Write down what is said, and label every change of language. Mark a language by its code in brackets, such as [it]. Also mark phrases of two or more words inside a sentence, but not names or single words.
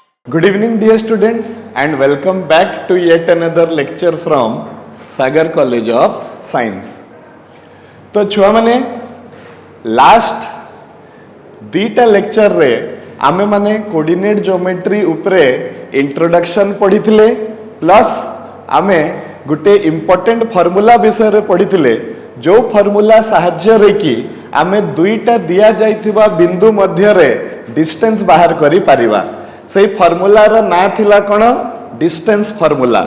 [en] Good evening, dear students, and welcome back to yet another lecture from Sagar College of Science. [or] ତ ଛୁଆ ମାନେ ଲାଷ୍ଟ ଦିଟା ଲେକ୍ଚର ରେ ଆମେ ମାନେ [en] coordinate geometry [or] ଉପରେ ଇଣ୍ଟ୍ରୋଡକ୍ସନ ପଢ଼ି ଥିଲେ ପ୍ଲସ ଆମେ ଗୋଟେ [en] important formula [or] ବିଷୟ ରେ ପଢ଼ି ଥିଲେ ଯୋ ଫର୍ମୁଲା ସାହାଯ୍ୟ ରେ କି ଆମେ ଦୁଇଟା ଦିଆ ଯାଇଥିବା ବିନ୍ଦୁ ମଧ୍ୟ ରେ ଡିଷ୍ଟାନ୍ସ ବାହାର କରି ପାରିବା ସେ ଫର୍ମୁଲା ର ନାଁ ଥିଲା କେଉଁ [en] distance formula.